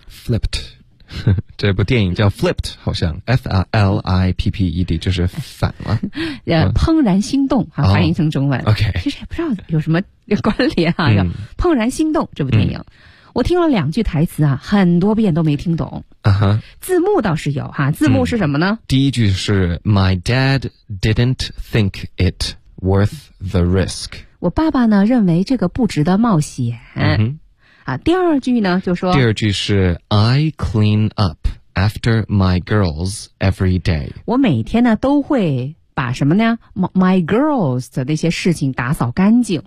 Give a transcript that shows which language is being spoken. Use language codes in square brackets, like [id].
[zh] Flipped。 这部电影叫 Flipped， 好像 F-L-I-P-P-E-D， 就是反了，怦然心动，啊，翻译成中文，哦 okay，其实也不知道有什么关联啊，嗯，怦然心动这部电影，嗯，我听了两句台词啊，很多遍都没听懂， uh-huh，字幕倒是有，啊，字幕是什么呢，嗯，第一句是 [en] My dad didn't think it worth the risk， [zh] 我爸爸呢认为这个不值得冒险，嗯，啊，第二句呢就说，第二句是 [en] I clean up after my girls every day， [zh] 我每天呢都会把什么呢 [en] my girls [zh] 的那些事情打扫干净，